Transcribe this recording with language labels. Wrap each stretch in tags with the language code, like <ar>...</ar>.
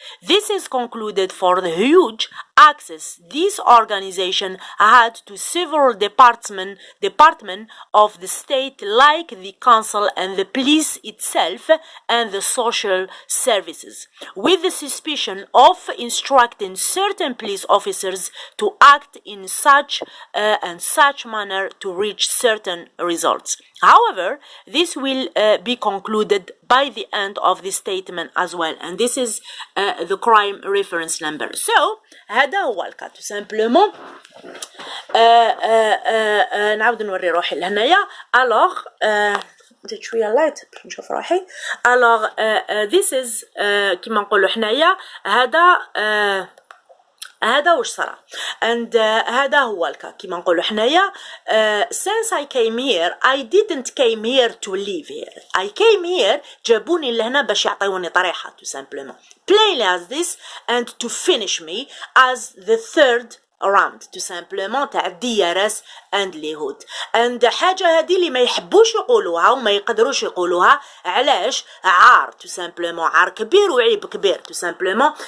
<en>This is concluded for the huge access this organization had to several departments of the state, like the council and the police itself and the social services, with the suspicion of instructing certain police officers to act in such manner to reach certain results. However, this will be concluded by the end of the statement as well, and this is the crime reference number. So</en> <ar>هذا هو الكا</ar> <fr>tout simplement.</fr> <ar>نعاود نوري روحي لهنايا.</ar> <fr>Alors</fr> <ar>نزيد شويه لايت باش نشوف روحي.</ar> <fr>Alors</fr> <en>this is</en> <ar>كيما نقولوا حنايا هذا واش صرا</ar> <en>and</en> <ar>هذا هو الكا كيما نقولوا حنايا.</ar> <en>Since I came here I didn't came here to live here. I came here</en> <ar>جابوني لهنا باش يعطيوني طريحة</ar> <fr>tout simplement,</fr> <en>plainly as this, and to finish me as the third round tout simplement</en> <ar>تاع الديارس</ar> <en>and</en> <ar>اليهود. and حاجة هذه اللي ما يحبوش يقولوها وما يقدروش يقولوها. علاش؟ عار</ar> <fr>tout simplement،</fr> <ar>عار كبير وعيب كبير tout simplement.</ar>